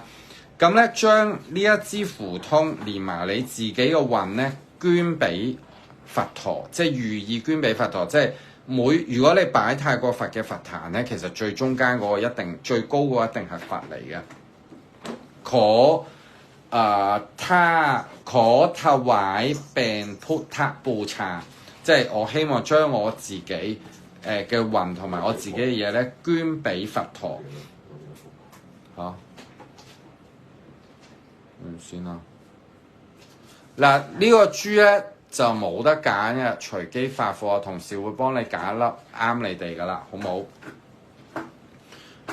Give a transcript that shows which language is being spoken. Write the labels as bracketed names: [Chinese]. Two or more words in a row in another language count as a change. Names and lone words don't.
[Cantonese] 咁咧將呢一支符通連埋你自己嘅運咧捐俾佛陀，即係寓意捐俾佛陀，即係如果你擺泰國佛嘅佛壇咧，其實最中間嗰個一定最高嗰個一定係佛嚟嘅。 [Thai] 可ถวายเป็นพุทธบูชา， [Cantonese] 即係我希望將我自己嘅運同埋我自己嘅嘢咧捐俾佛陀。嚇，先啦。嗱呢個珠咧就冇得揀嘅，隨機發貨，同事會幫你揀一粒啱你哋噶啦，好冇？